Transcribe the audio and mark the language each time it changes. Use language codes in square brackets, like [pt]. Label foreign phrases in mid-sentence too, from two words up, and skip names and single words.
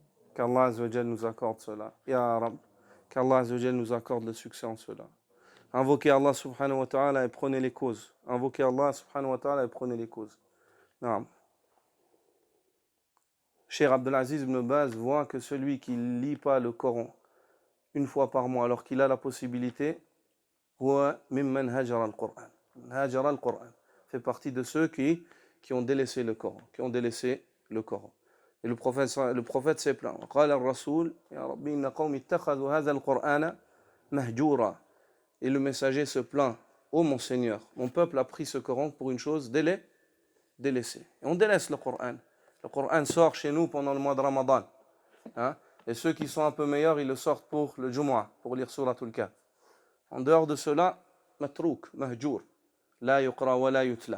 [fr] Qu' [ar] الله عز وجل [fr] nous accorde cela. [ar] يا رب, [fr] qu' [ar] الله عز وجل [fr] nous accorde le succès en cela. Invoquez [ar] الله سبحانه وتعالى [fr] et prenez les causes. Invoquez [ar] الله سبحانه وتعالى [fr] et prenez les causes. Non. Cheikh Abdelaziz ibn Baz voit que celui qui ne lit pas le Coran une fois par mois alors qu'il a la possibilité, [ar] هو ممن هجر القرآن. هجر القرآن [fr] fait partie de ceux qui qui ont délaissé le Coran, Et le prophète s'est plaint. [ar] قال الرسول يا ربي إن قوم اتخذوا هذا القرآن مهجورا. [fr] Et le messager se plaint. Ô mon Seigneur, mon peuple a pris ce Coran pour une chose délaissée. Et on délaisse le Coran. Le Coran sort chez nous pendant le mois de Ramadan. Hein? Et ceux qui sont un peu meilleurs, ils le sortent pour le Jumu'ah, pour lire [ar] سورة الكهف. [fr] En dehors de cela, [ar] متروك مهجور لا يقرأ ولا يتلى.